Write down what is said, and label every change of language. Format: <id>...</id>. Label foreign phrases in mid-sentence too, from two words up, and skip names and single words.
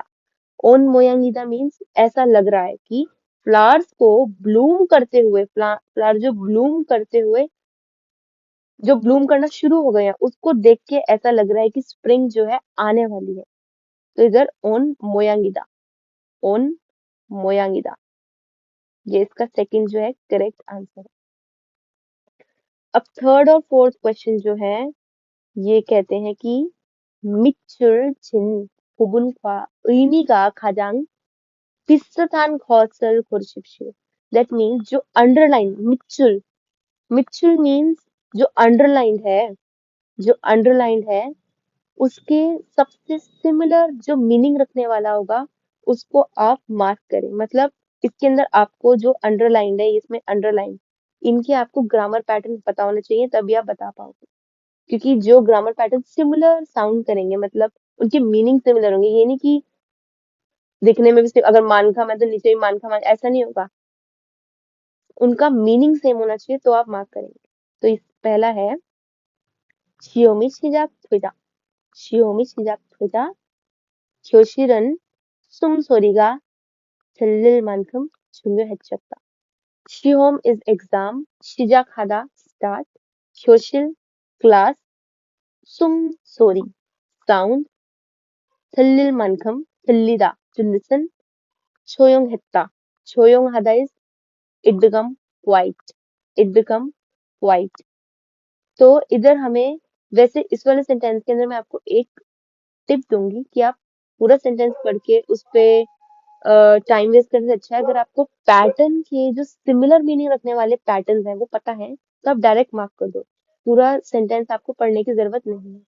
<ko>온 모양이다</ko> <hi>मीन्स ऐसा लग रहा है कि फ्लावर्स को ब्लूम करते हुए, फ्लावर जो ब्लूम करते हुए, जो ब्लूम करना शुरू हो गए हैं, उसको देख के ऐसा लग रहा है कि स्प्रिंग जो है आने वाली है। तो इधर</hi> <ko>온 모양이다, 온 모양이다,</ko> <hi>ये इसका सेकंड जो है</hi> <en>correct answer</en> <hi>है। अब थर्ड और</hi> <en>fourth question</en> <hi>जो है ये कहते हैं कि</hi> <ko>밑줄 진 부분과 의미가 가장 비슷한 것을 고르십시오।</ko> <en>that means</en> <hi>जो अंडरलाइन,</hi> <ko>밑줄, 밑줄</ko> <hi>मीन्स जो अंडरलाइन है, जो अंडरलाइन है उसके सबसे सिमिलर जो मीनिंग रखने वाला होगा उसको आप मार्क करें। मतलब इसके अंदर आपको जो अंडरलाइन है, इसमें अंडरलाइन, इनके आपको</hi> <en>grammar pattern</en> <hi>पता होना चाहिए, तभी आप बता पाओगे। क्योंकि जो</hi> <en>grammar pattern similar sound</en> <hi>करेंगे मतलब उनके</hi> <en>meaning similar</en> <hi>होंगे, ये नहीं कि दिखने में भी अगर मान खा मैं तो नीचे भी मान खा मान, ऐसा नहीं होगा। उनका</hi> <en>meaning same</en> <hi>होना चाहिए तो आप मार्क करेंगे। तो इस पहला है</hi> <ko>시험이 시작되자, 시험이 시작되자 교실은 숨소리가 들릴 만큼 중요해졌다.</ko> <en>시험 is exam, 시작하다 start,</en> <ko>교실 class, 숨소리 sound, 들릴 만큼 들리다</ko> <en>to listen,</en> <ko>조용했다, 조용하다</ko> <en>is it become quiet, it become quiet।</en> <hi>तो इधर हमें, वैसे इस वाले सेंटेंस के अंदर मैं आपको एक टिप दूंगी कि आप पूरा सेंटेंस पढ़ के उस पे</hi> <en>time waste</en> <hi>करने से अच्छा है अगर आपको पैटर्न के जो सिमिलर मीनिंग रखने वाले पैटर्न हैं वो पता है तो आप</hi> <en>direct mark</en> <hi>कर दो, पूरा सेंटेंस आपको पढ़ने की जरूरत नहीं है।</hi>